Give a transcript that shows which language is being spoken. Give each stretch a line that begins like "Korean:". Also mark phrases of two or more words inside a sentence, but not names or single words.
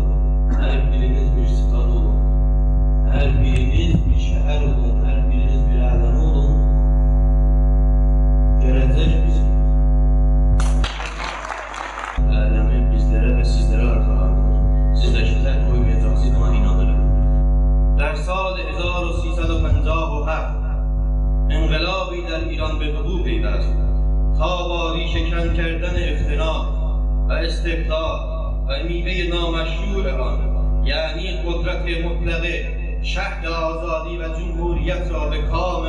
Azerbaijani: Hər biriniz bir stat olun. Hər biriniz bir şəhər olun. Hər biriniz bir ələmi olun. Gələcək bizim. Ələmi bizlərə və sizlərə arxalanır. Sizdəki tək qoymayacaqsınız, buna inanırım.
Persian: در سال 1357 انقلابی در ایران به وقوع پیوست تا با ریشه‌کن کردن اختناق و استبداد و میوه نامشروع آن یعنی قدرت مطلقه شهد آزادی و جمهوریت را به کام